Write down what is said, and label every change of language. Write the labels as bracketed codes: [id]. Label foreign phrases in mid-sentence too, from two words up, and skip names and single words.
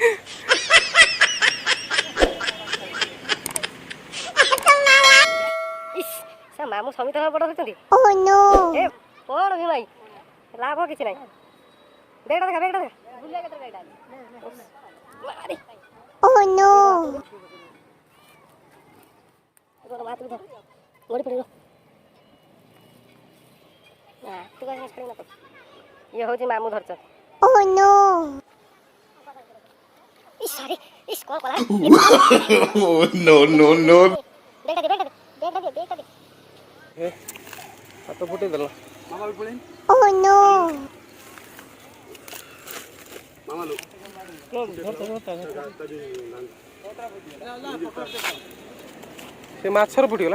[or] ଇସ୍ ସେ ମାମୁଁ ସମିତ ବଡ଼ ହୋଇଛନ୍ତି [en] oh no [or] ଏ କଣ ଭି ଭାଇ ଲାଭ କିଛି ନାହିଁ ବେଗଟା ଦେଖା ବୁଲିଆ କେତେ ବେଗଟା ମାରି [en] oh no [or] ଗୋଟେ ମାତ ଧର ଗୋଡ଼ି ପଡ଼ିବ ନା ତୁ କାଇଁ ଛାଡ଼ି ନା ଇଏ ହଉଛି ମାମୁଁ ଧରଛ [en] oh no [or] ଇସ୍ ସାରି ଇସ୍ କଣ କଲା [en] Oh, no, no, no. [or] ବେଗଟା ଦେ ହାତ ଫୁଟେଇ ଦେଲା [en] oh no [or] ମାମାଲୁ ସେ ମାଛର ଫୁଟିଗଲା